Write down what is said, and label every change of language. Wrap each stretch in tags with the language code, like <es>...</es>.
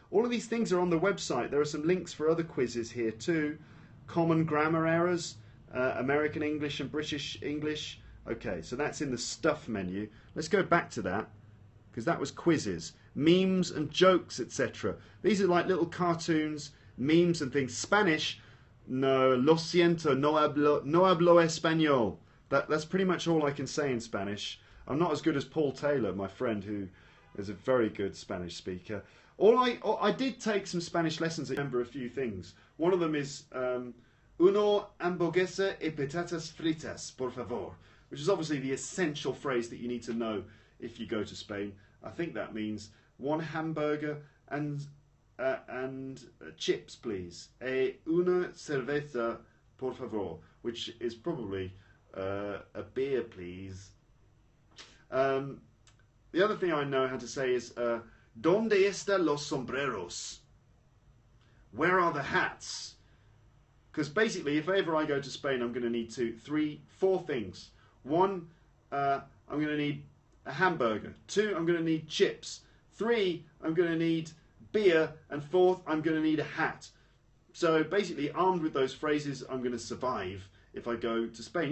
<en>All of these things are on the website. There are some links for other quizzes here too. Common grammar errors, American English and British English. Okay, so that's in the stuff menu. Let's go back to that, because that was quizzes. Memes and jokes, etc. These are like little cartoons, memes and things.</en> <es>Spanish, no, lo siento, no hablo español.</es> <en>That's pretty much all I can say in Spanish. I'm not as good as Paul Taylor, my friend, who is a very good Spanish speaker. I did take some Spanish lessons. I remember a few things. One of them is</en> <es>uno hamburguesa y patatas fritas, por favor,</es> <en>which is obviously the essential phrase that you need to know if you go to Spain. I think that means 1 hamburger and chips, please.</en> <es>Una cerveza, por favor,</es> <en>which is probably a beer, please. The other thing I know how to say is</en> <es>¿Dónde están los sombreros?</es> <en>Where are the hats? Because basically, if ever I go to Spain, I'm going to need 2, 3, 4 things. 1, I'm going to need a hamburger. 2, I'm going to need chips. 3, I'm going to need beer. And 4th, I'm going to need a hat. So basically, armed with those phrases, I'm going to survive if I go to Spain.</en>